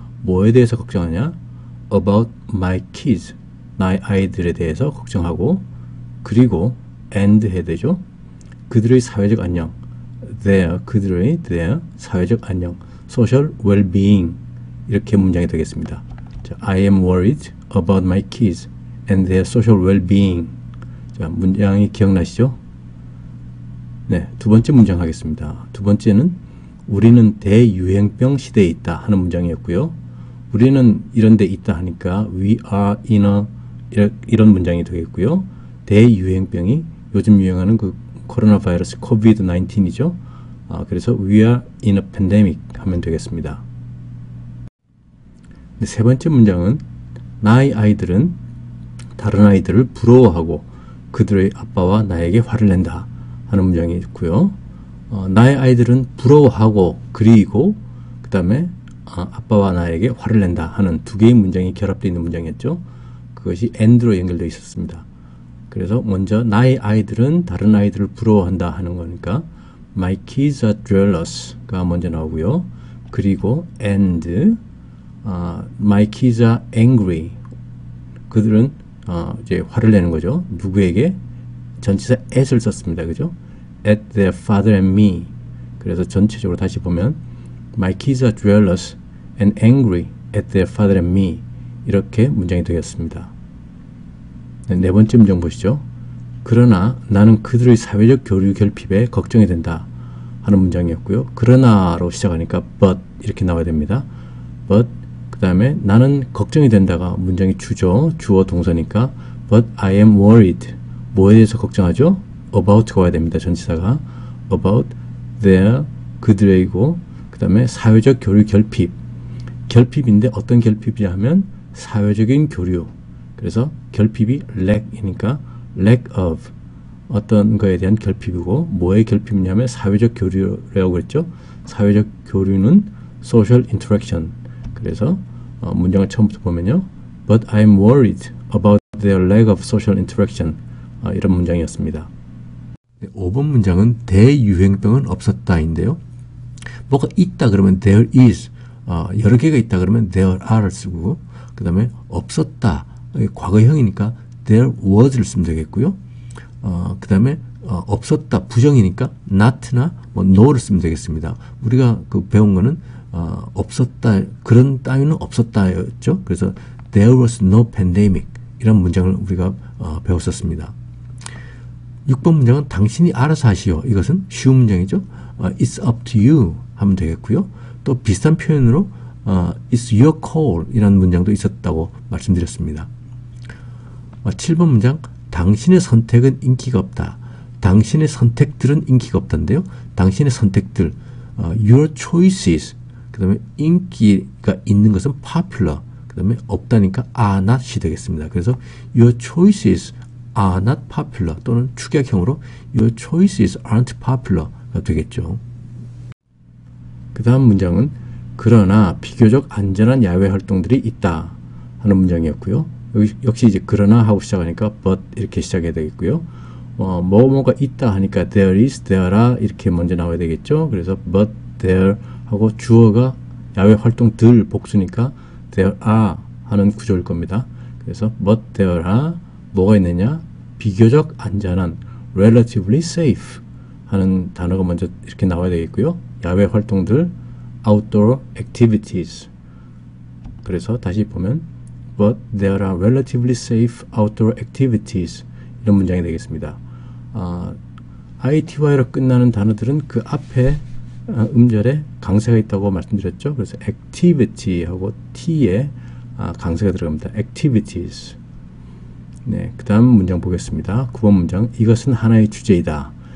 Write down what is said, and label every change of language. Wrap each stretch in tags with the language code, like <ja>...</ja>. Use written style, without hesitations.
<ko>뭐에 대해서 걱정하냐?</ko> <en>About my kids.</en> <ko>나의 아이들에 대해서 걱정하고, 그리고 and 해야 되죠. 그들의 사회적 안녕. their 사회적 안녕.</ko> <en>social well-being.</en> <ko>이렇게 문장이 되겠습니다.</ko> <en>자, I am worried about my kids and their social well-being.</en> <ko>자, 문장이 기억나시죠? 네, 두 번째 문장 하겠습니다. 두 번째는 우리는 대유행병 시대에 있다 하는 문장이었고요. 우리는 이런 데 있다 하니까 we are in a 이런 문장이 되겠고요. 대유행병이 요즘 유행하는 그 코로나 바이러스 COVID-19이죠.</ko> <en>그래서 we are in a pandemic 하면 되겠습니다.</en> <ko>세 번째 문장은 나의 아이들은 다른 아이들을 부러워하고 그들의 아빠와 나에게 화를 낸다 하는 문장이 있고요. 나의 아이들은 부러워하고 그리고 그 다음에 아빠와 나에게 화를 낸다 하는 두 개의 문장이 결합되어 있는 문장이었죠. 그것이 and로 연결되어 있었습니다. 그래서 먼저 나의 아이들은 다른 아이들을 부러워한다 하는 거니까</ko> <en>My kids are jealous</en> <ko>가 먼저 나오고요.</ko> <en>그리고 and My kids are angry.</en> <ko>그들은 이제 화를 내는 거죠. 누구에게? 전치사 at을 썼습니다.</ko> <en>그죠? At their father and me.</en> <ko>그래서 전체적으로 다시 보면</ko> <en>My kids are jealous and angry at their father and me.</en> <ko>이렇게 문장이 되겠습니다. 네 번째 문장 보시죠. 그러나 나는 그들의 사회적 교류 결핍에 걱정이 된다 하는 문장이었고요. 그러나로 시작하니까 but 이렇게 나와야 됩니다. but 그 다음에 나는 걱정이 된다가 문장이 주죠.</ko> <en>주어 동사니까 but I am worried.</en> <ko>뭐에 대해서 걱정하죠? about가 와야 됩니다. 전치사가 about their 그들의고 그 다음에 사회적 교류 결핍. 결핍인데 어떤 결핍이냐 하면 사회적인 교류. 그래서 결핍이 lack이니까 lack of 어떤 거에 대한 결핍이고 뭐의 결핍이냐면 사회적 교류라고 그랬죠. 사회적 교류는 social interaction. 그래서 문장을 처음부터 보면요.</ko> <en>But I'm worried about their lack of social interaction.</en> <ko>이런 문장이었습니다. 5번 문장은 대유행병은 없었다인데요. 뭐가 있다 그러면 there is 여러 개가 있다 그러면 there are를 쓰고, 그 다음에 없었다, 과거형이니까 there was를 쓰면 되겠고요. 그 다음에 없었다, 부정이니까 not나 뭐 no를 쓰면 되겠습니다. 우리가 그 배운 거는 없었다, 그런 따위는 없었다였죠. 그래서</ko> <en>there was no pandemic</en> <ko>이런 문장을 우리가 배웠었습니다. 6번 문장은 당신이 알아서 하시오. 이것은 쉬운 문장이죠.</ko> <en>It's up to you 하면 되겠고요.</en> <ko>또 비슷한 표현으로</ko> <en>It's your call</en> <ko>이라는 문장도 있었다고 말씀드렸습니다. 7번 문장, 당신의 선택은 인기가 없다. 당신의 선택들은 인기가 없다인데요. 당신의 선택들, your choices, 그 다음에 인기가 있는 것은 popular, 그 다음에 없다니까 are not이 되겠습니다.</ko> <en>그래서 your choices are not popular</en> <ko>또는 축약형으로</ko> <en>your choices aren't popular가 되겠죠.</en> <ko>그 다음 문장은 그러나 비교적 안전한 야외 활동들이 있다 하는 문장이었고요. 역시 이제 그러나 하고 시작하니까 but 이렇게 시작해야 되겠고요. 뭐가 있다 하니까 there is, there are 이렇게 먼저 나와야 되겠죠. 그래서 but there 하고 주어가 야외 활동들 복수니까 there are 하는 구조일 겁니다. 그래서 but there are 뭐가 있느냐? 비교적 안전한 relatively safe 하는 단어가 먼저 이렇게 나와야 되겠고요. 야외 활동들 outdoor activities. 그래서 다시 보면</ko> <en>but there are relatively safe outdoor activities</en> <ko>이런 문장이 되겠습니다. ITY로 끝나는 단어들은 그 앞에 음절에 강세가 있다고 말씀드렸죠. 그래서 activity하고 T에 강세가 들어갑니다.</ko> <en>activities.</en> <ko>네, 그 다음 문장 보겠습니다. 9번 문장, 이것은 하나의 주제이다.</ko>